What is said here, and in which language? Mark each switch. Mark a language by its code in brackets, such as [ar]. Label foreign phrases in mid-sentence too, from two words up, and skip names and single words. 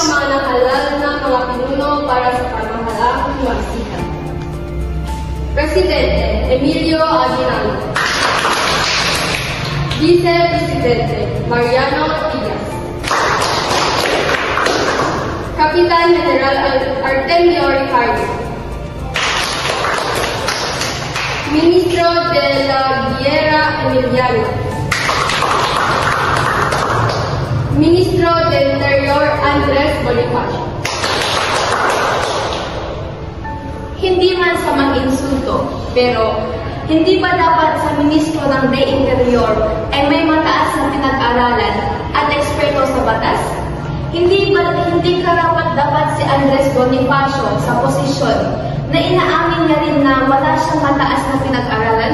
[tl] Mga nahalal na mga pinuno para sa pamahalaang himagsikan. Presidente Emilio Aguinaldo. Vice Presidente Mariano Trias. Kapitan General Artemio Ricardo. [es] Ministro de la Guerra Emiliano. Ministro del Interior Andres Bonifacio. [tl] Hindi man sa mag-insulto, pero hindi ba dapat sa Ministro ng [es] De Interior [tl] ay may mataas na pinag-aralan at eksperto sa batas? Hindi karapat dapat si Andres Bonifacio sa posisyon na inaamin niya rin na wala siyang mataas na pinag-aralan?